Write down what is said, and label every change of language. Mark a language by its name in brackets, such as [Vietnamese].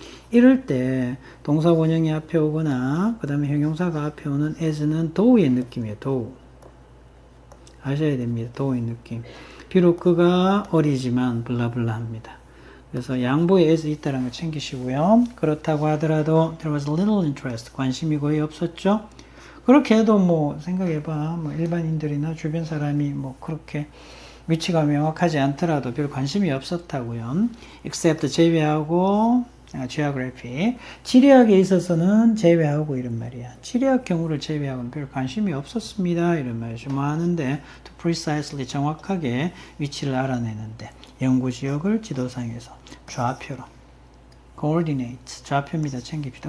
[Korean] 이럴 때 동사 원형이 앞에 오거나 그 다음에 형용사가 앞에 오는 as는 do의 느낌이에요. do 아셔야 됩니다. do의 느낌. 비록 그가 어리지만 블라블라 합니다. 그래서 양보에 as 있다는 걸 챙기시고요. 그렇다고 하더라도 [English] there was little interest. [Korean] 관심이 거의 없었죠. 그렇게 해도 뭐 생각해봐. 뭐 일반인들이나 주변 사람이 뭐 그렇게 위치가 명확하지 않더라도 별 관심이 없었다고요. [English] except [Korean] 제외하고 [English] geography. [Korean] 지리학에 있어서는 제외하고 이런 말이야. 지리학 경우를 제외하고는 별 관심이 없었습니다. 이런 말이죠. 뭐 하는데 [English] to precisely [Korean] 정확하게 위치를 알아내는데 연구지역을 지도상에서 좌표로 coordinate 좌표입니다. 챙깁시다.